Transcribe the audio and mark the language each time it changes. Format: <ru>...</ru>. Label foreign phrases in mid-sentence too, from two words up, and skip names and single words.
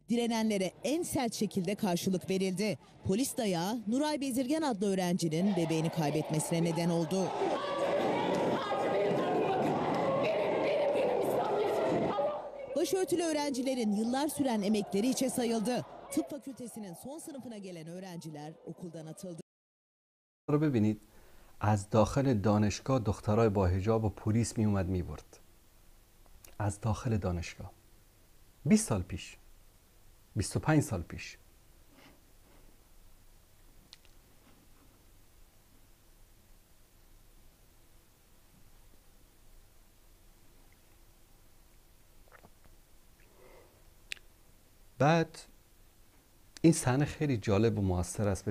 <tr>Direnenlere en sert şekilde karşılık verildi. Polis dayağı Nuray Bezirgen adlı öğrencinin bebeğini kaybetmesine neden oldu. Başörtülü öğrencilerin yıllar süren emekleri hiçe sayıldı. Tıp fakültesinin son sınıfına gelen öğrenciler okuldan atıldı.</tr> <fa>ببینید از داخل دانشگاه دخترای با حجاب و پلیس می اومد می برد. از داخل دانشگاه 20 سال پیش 25 سال پیش بعد این صحنه خیلی جالب و موثر است.</fa>